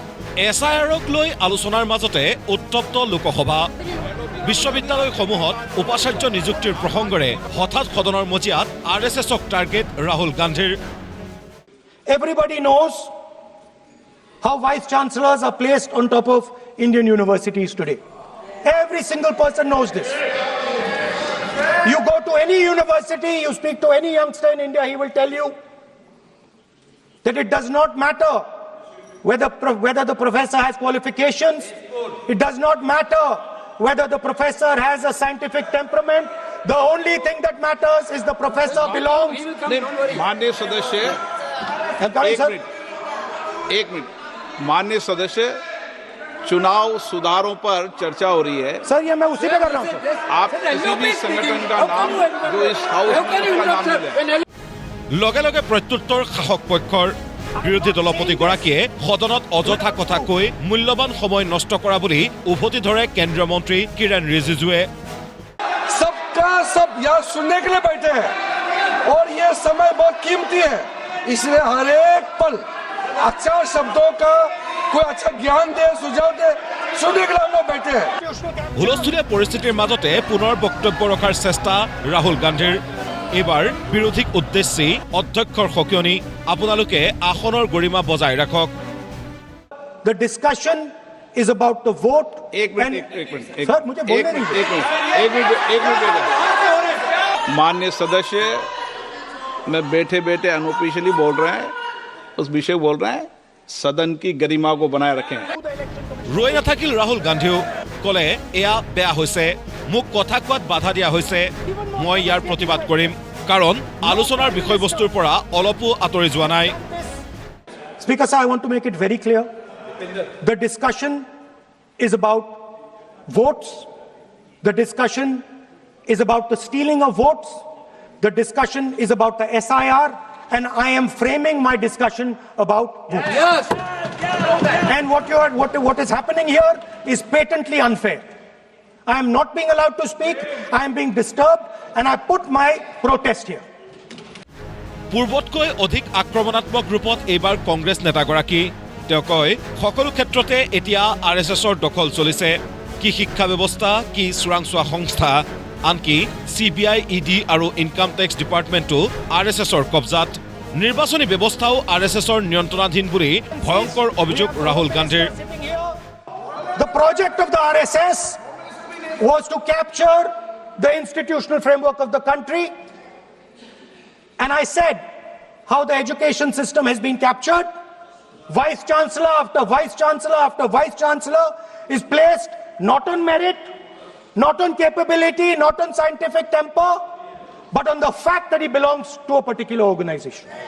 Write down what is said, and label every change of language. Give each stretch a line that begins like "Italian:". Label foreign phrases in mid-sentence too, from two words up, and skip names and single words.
Assamese: এছআইআৰক লৈ আলোচনাৰ মাজতে উত্তপ্ত লোকসভা বিশ্ববিদ্যালয়সমূহত উপাচাৰ্য নিযুক্তিৰ প্ৰসংগৰে হঠাৎ সদনৰ মজিয়াত আৰএছএছক টাৰ্গেট ৰাহুল গান্ধীৰ
English: Everybody knows how vice chancellors are placed on top of Indian universities today. Every single person knows this. You go to any university, you speak to any youngster in India, he will tell you that it does not matter whether the professor has qualifications. It does not matter whether the professor has a scientific temperament. The only thing that matters is the professor belongs.
Hindi: माननीय सदस्य एक मिनट माननीय सदस्य चुनाव सुधारों पर चर्चा हो रही है सर ये मैं उसी पे कर रहा हूँ आप किसी भी संगठन का नाम जो इस हाउस में उसका नाम ले
Assamese: লগে লগে প্ৰত্যুত্তৰ শাসক পক্ষৰ বিৰোধী দলপতিগৰাকীয়ে সদনত অযথা কথা কৈ মূল্যৱান সময় নষ্ট কৰা বুলি উভতি ধৰে কেন্দ্ৰীয় মন্ত্ৰী কিৰেণ ৰিজিজুৱে
Hindi: सबका सब यहाँ सुनने के लिए बैठे हैं और ये समय बहुत कीमती है इसलिए हर एक पल अच्छा शब्दों का कोई अच्छा ज्ञान दे सुझाव दे सुनने के लिए हम लोग बैठे हैं
Assamese: হুলস্থুলীয়া পৰিস্থিতিৰ মাজতে পুনৰ বক্তব্য ৰখাৰ চেষ্টা ৰাহুল গান্ধীৰ এবাৰ বিৰোধীক উদ্দেশ্যি অধ্যক্ষৰ সকিয়নি আপোনালোকে আসনৰ গৰিমা বজাই ৰাখক
English: The discussion is about the vote.
Hindi: एक मिनट सर मुझे बोलने दीजिए एक मिनट माननीय सदस्य मैं बैठे बैठे अनऑफिशियली बोल रहे हैं उस विषय बोल रहे हैं सदन की गरिमा को बनाए रखें
Assamese: ৰৈ নাথাকিল ৰাহুল গান্ধীও কলে এয়া বেয়া হৈছে মোক কথা কোৱাত বাধা দিয়া হৈছে মই ইয়াৰ প্ৰতিবাদ কৰিম কাৰণ আলোচনাৰ বিষয়বস্তুৰ পৰা অলপো আঁতৰি যোৱা নাই
English: Speaker sir, I want to make it very clear. The discussion is about votes. The discussion is about the stealing of votes. The discussion is about the SIR. And I am framing my discussion about votes. Yes. And what is happening here is patently unfair. I am not being allowed to speak. I am being disturbed. And I put my protest here.
Assamese: পূৰ্বতকৈ অধিক আক্ৰমণাত্মক ৰূপত এইবাৰ কংগ্ৰেছ নেতাগৰাকী তেওঁ কয় সকলো ক্ষেত্ৰতে এতিয়া আৰএছএছৰ দখল চলিছে কি শিক্ষা ব্যৱস্থা কি চোৰাংচোৱা সংস্থা আনকি CBI ED আৰু
English: income tax departmentটো
Assamese: আৰএছএছৰ কব্জাত নিৰ্বাচনী ব্যৱস্থাও আৰএছএছৰ নিয়ন্ত্ৰণাধীন বুলি ভয়ংকৰ অভিযোগ ৰাহুল গান্ধীৰ
English: The project of the RSS was to capture the institutional framework of the country. And I said how the education system has been captured. Vice chancellor after vice chancellor after vice chancellor is placed not on merit, not on capability, not on scientific temper, but on the fact that he belongs to a particular organization.